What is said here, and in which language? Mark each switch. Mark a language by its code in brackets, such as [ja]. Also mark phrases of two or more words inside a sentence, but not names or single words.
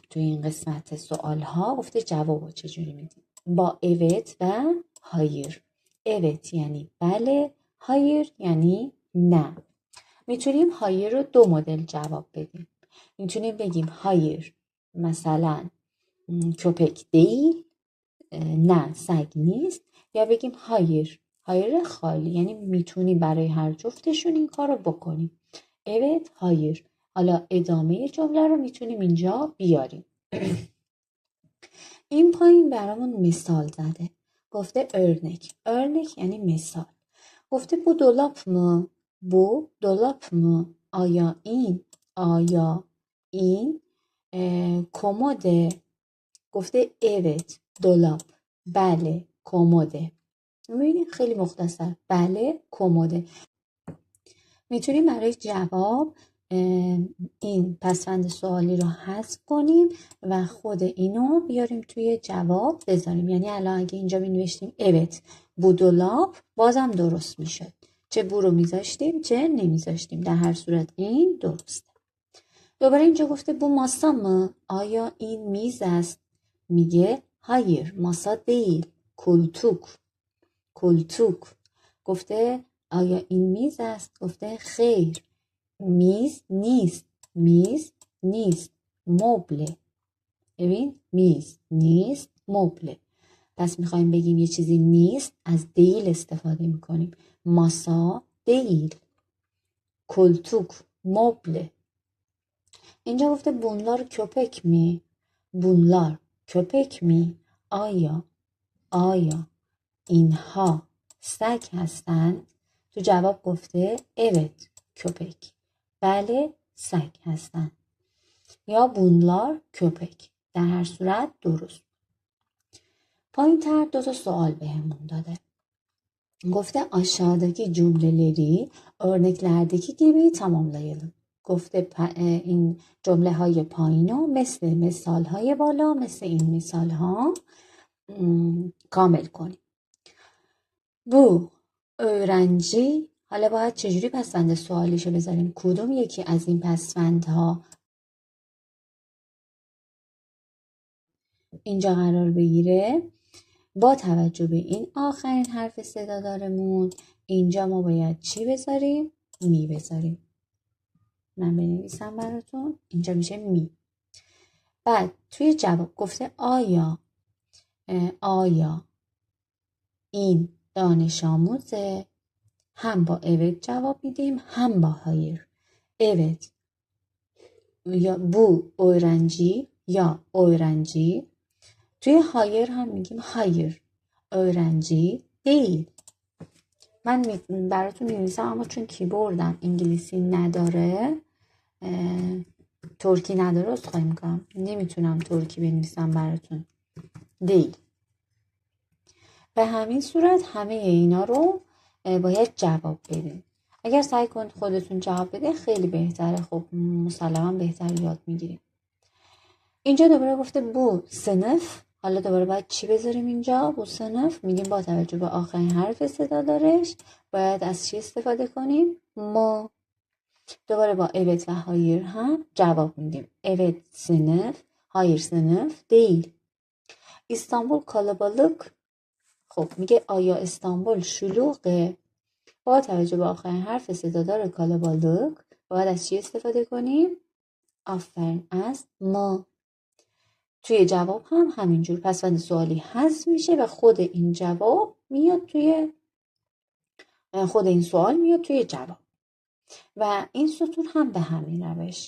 [fa] توی این قسمت سوال ها گفته جواب رو چجوری میدیم؟ با اوت و هایر. اوت یعنی بله، هایر یعنی نه. میتونیم هایر رو 2 مدل جواب بدیم. میتونیم بگیم هایر مثلا [tr] köpek değil، [fa] نه سگ نیست، یا بگیم هایر خالی، یعنی میتونیم برای هر جفتشون این کار رو بکنیم. [tr] evet hayır. [fa] حالا ادامه جمله رو میتونیم اینجا بیاریم. این پایین برامون مثال زده. گفته örnek یعنی مثال. گفته [tr] bu dolap mı؟ bu dolap mı؟ [fa] آیا این کمده؟ [tr] گفته evet dolap، [fa] بله کمده. میبینید خیلی مختصر، بله کمده. میتونیم برای جواب این پسوند سوالی رو حذف کنیم و خود اینو بیاریم توی جواب بذاریم. یعنی الان اگه اینجا می نوشتیم [tr] evet bu dolap [fa] بازم درست میشد، چه بو رو میذاشتیم چه نمیذاشتیم، در هر صورت این درسته. دوباره اینجا گفته [tr] bu masa mı؟ [fa] آیا این میز است؟ [tr] میگه hayır masa değil koltuk. [fa] گفته آیا این میز است؟ گفته خیر میز نیست مبله. ببین میز نیست مبله. پس میخوایم بگیم یه چیزی نیست، از دیل استفاده میکنیم. [tr] masa değil, koltuk مبله. [fa] اینجا گفته [tr] bunlar köpek mi؟ bunlar köpek mi؟ [fa] آیا اینها سگ هستند؟ تو جواب گفته [tr] evet köpek، [fa] بله سگ هستند، یا [tr] bunlar köpek. [fa] در هر صورت درست. پایین تر 2 تا سوال بهمون داده. [tr] Gofte aşağıdaki cümleleri örneklerdeki gibi tamamlayalım. [fa] گفته این جمله های پایین رو مثل مثال های بالا، مثل این مثال ها کامل کنیم. [tr] Bu öğrenci، [fa] حالا باید چجوری پسوند سوالیشو بذاریم؟ کدوم یکی از این پسوندها اینجا قرار بگیره؟ با توجه به این آخرین حرف صدادارمون اینجا ما باید چی بذاریم؟ می بذاریم. من بنویسم براتون. اینجا میشه می. بعد توی جواب گفته آیا این دانش آموزه؟ هم با evet جواب میدیم هم با hayır. [tr] Evet یا bu öğrenci یا öğrenci. توی hayır [fa] هم میگیم [tr] hayır öğrenci değil. [fa] من براتون می‌نویسم اما چون کیبوردم انگلیسی نداره، ترکی نداره، عذرخواهی میکنم، نمیتونم ترکی بنویسم براتون. [tr] değil. [fa] به همین صورت همه اینا رو باید جواب بدین. اگر سعی کنید خودتون جواب بده خیلی بهتره. خب مسلما بهتر یاد میگیریم. اینجا دوباره گفته [tr] bu sınıf. [fa] حالا دوباره باید چی بذاریم اینجا؟ [tr] bu sınıf [fa] میگیم با توجه به آخرین حرف صدادارش باید از چی استفاده کنیم؟ ما. دوباره با evet و hayır هم جواب میدیم. [tr] evet sınıf hayır sınıf değil. İstanbul kalabalık. [fa] خب میگه آیا استانبول شلوغه؟ با توجه به آخرین حرف صدادار کالابالک باید از چی استفاده کنیم؟ آفرین، از ما. توی جواب هم همینجور پسوند سوالی حذف میشه و خود این جواب میاد توی خود این سوال میاد توی جواب و این سطور هم به همین روش.